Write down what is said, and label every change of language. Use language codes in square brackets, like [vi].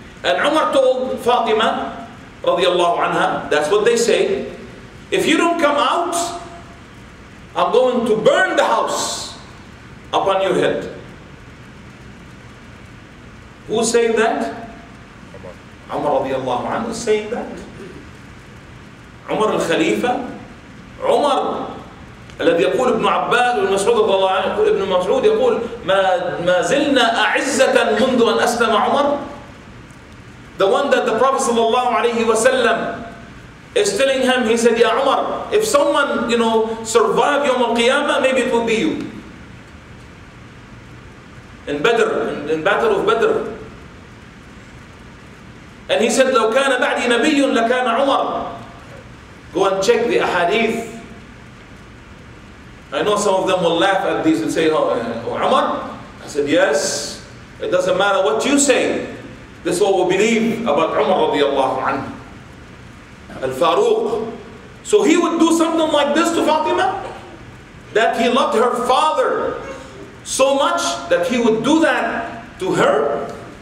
[en] And Umar told Fatima radiallahu anha, that's what they say, if you don't come out, I'm going to burn the house upon your head. Who's saying that? Umar radiallahu anhu is saying that. [ar] Umar al-Khalifa, Umar الذي يقول ابن عباس وابن مسعود رضي الله عنه، يقول ابن مسعود يقول ما زلنا أعزة منذ أن أسلم عمر. [en] The one that the Prophet sallallahu alaihi wasallam is telling him, he said, Ya Umar, if someone survive Yawm al-Qiyamah, maybe it will be you. In Badr, in Battle of Badr. And he said, [ar] لو كان بعدي نبي لكان عمر. [en] Go and check the ahadith. I know some of them will laugh at these and say, oh, Umar? I said, yes, it doesn't matter what you say. This is what we believe about Umar radiallahu anhu. Al-Faruq. So he would do something like this to Fatima? That he loved her father so much that he would do that to her?